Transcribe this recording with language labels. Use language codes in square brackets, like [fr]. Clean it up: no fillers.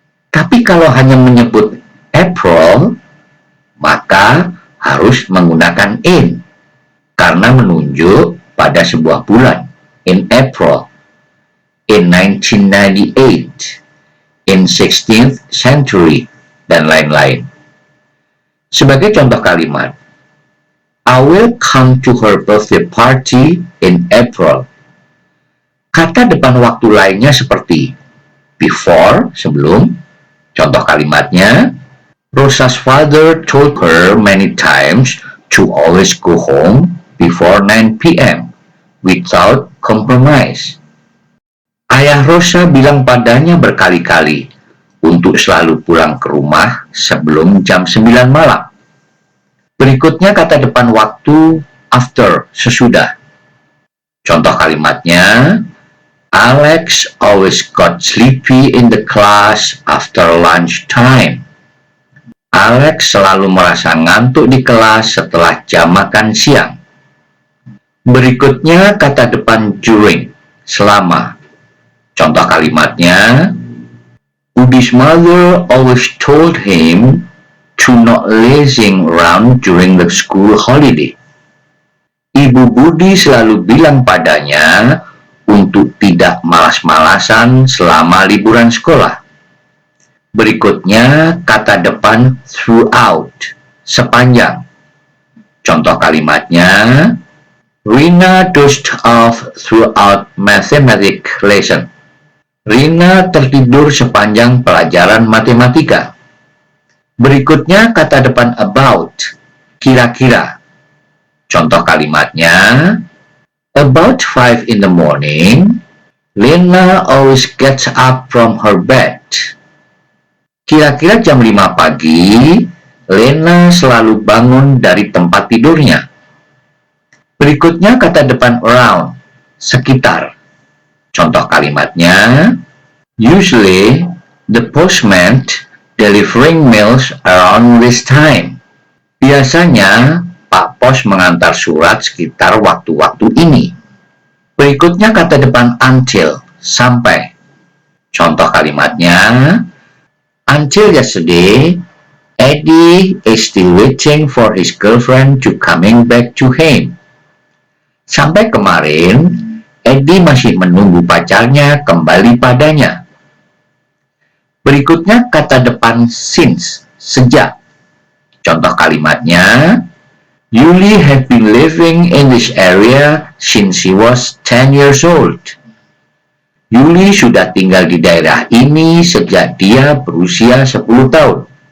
[id] Tapi kalau hanya menyebut April, maka harus menggunakan in, karena menunjuk pada sebuah bulan, [en] in April, in 1998, in 16th century, [id] dan lain-lain. Sebagai contoh kalimat, [en] I will come to her birthday party in April. [id] Kata depan waktu lainnya seperti before, sebelum. Contoh kalimatnya, [en] Rosa's father told her many times to always go home before 9 p.m. without compromise. [id] Ayah Rosa bilang padanya berkali-kali untuk selalu pulang ke rumah sebelum jam 9 malam. Berikutnya kata depan waktu after, sesudah. Contoh kalimatnya, [en] Alex always got sleepy in the class after lunch time. [id] Alex selalu merasa ngantuk di kelas setelah jam makan siang. Berikutnya kata depan during, selama. Contoh kalimatnya, [en] Udi's mother always told him to not lazing around during the school holiday. [id] Ibu Budi selalu bilang padanya untuk tidak malas-malasan selama liburan sekolah. Berikutnya kata depan throughout, sepanjang. Contoh kalimatnya, [en] Rina dozed off throughout mathematics lesson. [id] Rina tertidur sepanjang pelajaran matematika. Berikutnya kata depan about, kira-kira. Contoh kalimatnya, [en] about 5 in the morning, Lena always gets up from her bed. [id] Kira-kira jam 5 pagi, Lena selalu bangun dari tempat tidurnya. Berikutnya kata depan around, sekitar. Contoh kalimatnya, [en] usually the postman delivering mails around this time. [id] Biasanya Pak Pos mengantar surat sekitar waktu-waktu ini. Berikutnya kata depan until, sampai. Contoh kalimatnya, [en] until yesterday, Eddie is still waiting for his girlfriend to coming back to him. [id] Sampai kemarin, Eddie masih menunggu pacarnya kembali padanya. Berikutnya kata depan since, sejak. Contoh kalimatnya, [en] Yuli have been living in this area since she was 10 years old. [id] Yuli sudah tinggal di daerah ini sejak dia berusia 10 tahun.